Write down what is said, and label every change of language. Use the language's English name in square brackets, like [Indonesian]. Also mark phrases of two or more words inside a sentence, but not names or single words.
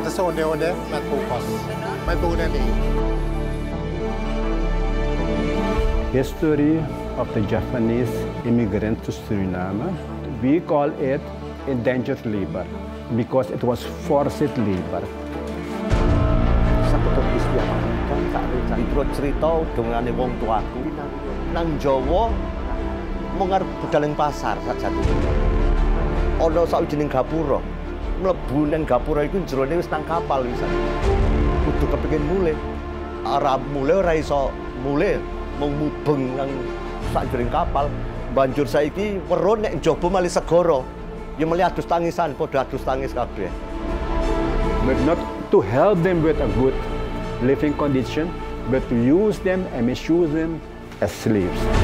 [Javanese] model metu kos. Metu ni. [English] History of the Javanese immigrant to Suriname. We call it indentured labor because it was forced labor. [Javanese] Diturut cerita dengan wong tuaku nang Jawa mengarep budal ing pasar sajane. Ana sawijining gapura. Mlebu nang gapura iku jerone wis nang kapal wisan. Kudu kepengin mulih. Ora mulih ora iso mulih, mung mubeng nang sakjroning kapal. Banjur saiki weruh nek njaba malih segara. Ya mulih adus tangisan, padha adus tangis kabeh. [English] But not to help them with a good living condition, but to use them and misuse them as slaves.